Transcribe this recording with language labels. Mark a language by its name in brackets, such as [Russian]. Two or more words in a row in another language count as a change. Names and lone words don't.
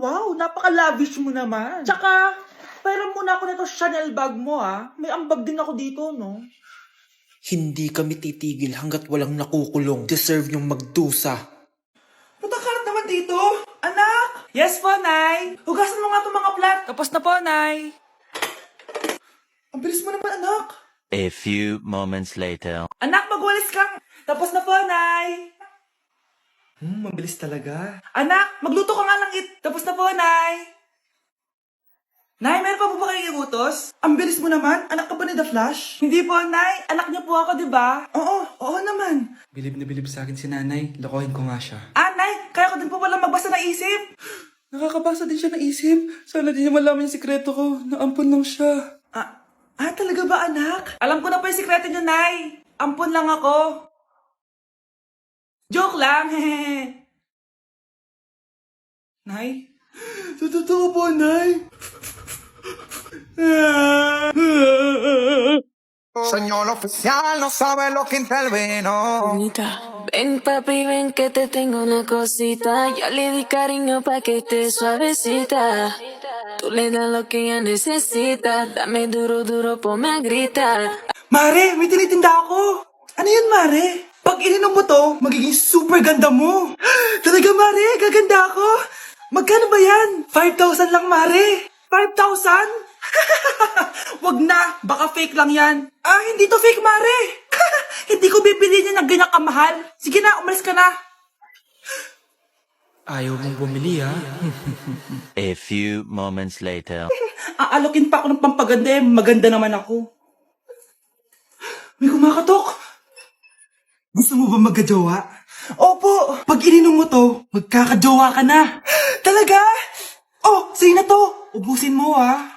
[Filipino] Wow, napaka-lavish mo naman. Tsaka, pera muna ako nito Chanel bag mo May ambag din ako dito, no? Hindi kami titigil hanggat walang nakukulong. Deserve niyong magdusa. Punta ka naman dito. Anak! Yes po, Nay. Hugasan mo nga itong mga plat. Tapos na po, Nay. Ang bilis mo naman, anak. [English] A few moments later. [Filipino] Anak, magwalis kang. Tapos na po, Nay. Mabilis talaga. Anak, magluto ka nga ng Tapos na po, Nay. Nay, meron pa po ba kayong iutos? Ang bilis mo naman. Anak ka ba ni The Flash? Hindi po, Nay. Anak niyo po ako, di ba? Oo naman. Bilib na bilib sa akin si nanay. Lokohin ko nga siya. Ah, Nay, kaya ko din po pala magbasa ng isip. Nakakabasa din siya ng isip. Sana di niya malaman yung sikreto ko. Naampon lang siya. Talaga ba, anak? Alam ko na po yung sikreto niyo, Nay. Ampun lang ako. Joke lang, hehe. Nay? Totoo po, Nay. [Spanish] Señor oficial, no sabe lo que intervino. Bonita. Ven papi, ven que te tengo una cosita. Ya le di cariño pa' que esté suavecita. Tú le das lo que ella necesita. Dame duro, duro, ponme a gritar. [Filipino] Mare, may tinitinda ako. Ano yun, Mare? Pag ininom mo to, magiging super ganda mo. Talaga, Mare, gaganda ako. Magkano ba yan? 5,000 lang, Mare. 5,000? Wag na, baka fake lang yan. Hindi to fake, Mare. Hindi ko bibili niya ng ganyan kamahal. Sige na, umalis ka na. Ayaw mong bumili ha? [English] A few moments later. [Filipino] Aalokin pa ako ng pampaganda maganda naman ako. May kumakatok. Gusto mo ba magkajowa? Opo. Pag ininom mo to, magkakajowa ka na. Talaga? Oh, sa'yo na to. Ubusin mo, ha?